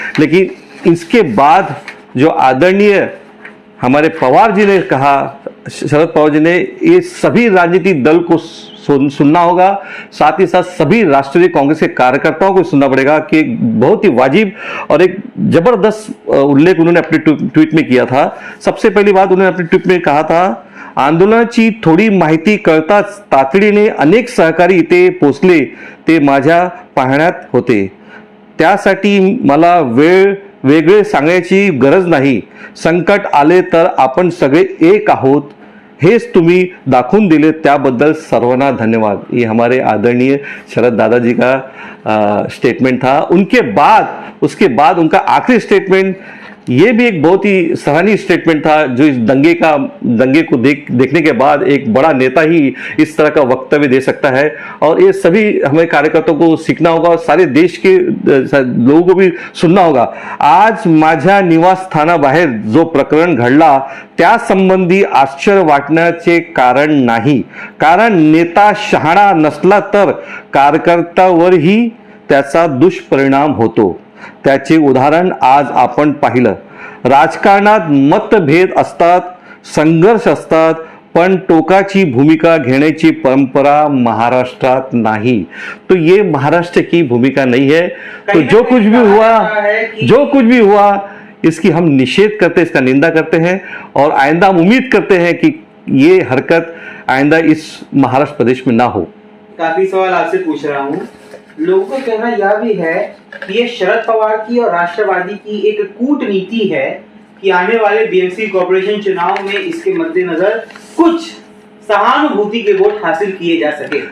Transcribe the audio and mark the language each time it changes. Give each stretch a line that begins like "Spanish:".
Hindi: लेकिन इसके बाद जो आदरणीय हमारे पवार जी ने कहा, शरद पवार जी ने, ये सभी राजनीतिक दल को सुनना होगा, साथ ही साथ सभी राष्ट्रीय कांग्रेस के कार्यकर्ताओं को सुनना पड़ेगा कि बहुत ही वाजिब और एक जबरदस्त उल्लेख उन्होंने अपने ट्वीट में किया था। सबसे पहली बात उन्होंने अपने ट्वीट में कहा था,
Marathi: आंदोलनाची थोडी माहिती कळताच तातडीने अनेक सहकारी इथे पोचले ते माझ्या पाहण्यात होते। त्यासाठी मला वेगळे सांगायची गरज नाही। संकट आले तर आपण सगळे एक आहोत हेच तुम्ही दाखवून दिले, त्याबद्दल सर्वांना धन्यवाद।
Hindi: ये हमारे आदरणीय शरद दादाजी का स्टेटमेंट था। उसके बाद उनका आखिरी स्टेटमेंट, ये भी एक बहुत ही सराहनीय स्टेटमेंट था, जो इस दंगे को देखने के बाद एक बड़ा नेता ही इस तरह का वक्तव्य दे सकता है। और ये सभी हमें कार्यकर्ताओं को सीखना होगा और सारे देश के लोगों को भी सुनना होगा।
Marathi: आज माझ्या निवासस्थानाबाहेर जो प्रकरण घडला त्या संबंधी आश्चर्य वाटण्याचे कारण नाही, कारण नेता शहाणा नसला तर कार्यकर्त्यावरही त्याचा दुष्परिणाम होतो। त्याचे उदाहरण आज आपण पाहिलं। राजकारणात मतभेद असतात, संघर्ष असतात, पण टोकाची भूमिका घेण्याची परंपरा महाराष्ट्रात नाही।
Hindi: तो ये महाराष्ट्र की भूमिका नहीं है। तो जो कुछ भी हुआ इसकी हम निषेध करते हैं, इसका निंदा करते हैं और आइंदा हम उम्मीद करते हैं कि ये हरकत आइंदा इस महाराष्ट्र प्रदेश में ना हो। काफी सवाल आपसे पूछ रहा हूँ। लोगों का कहना यह भी है कि ये शरद पवार की और राष्ट्रवादी की एक कूटनीति है कि आने वाले बीएमसी कॉर्पोरेशन चुनाव में इसके मद्देनजर कुछ सहानुभूति के वोट हासिल किए जा सके।